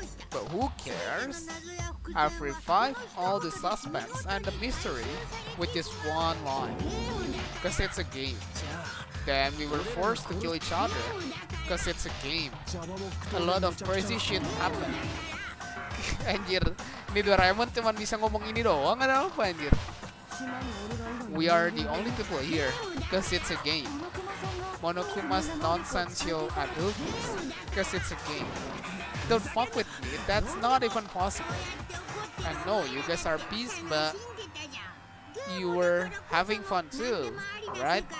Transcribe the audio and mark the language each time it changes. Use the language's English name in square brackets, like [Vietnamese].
[English] But who cares? I've revived all the suspense and the mystery with just one line. Cause it's a game. Then we were forced to kill each other. Cause it's a game. A lot of crazy shit happened. [Indonesian] Anjir, ini Doraemon cuman bisa ngomong ini doang, ada apa anjir? [English] We are the only people here. Cause it's a game. Monokuma's nonsensical adultness. Cause it's a game. Don't fuck with me, that's not even possible. I know you guys are pissed, but you were having fun too, right?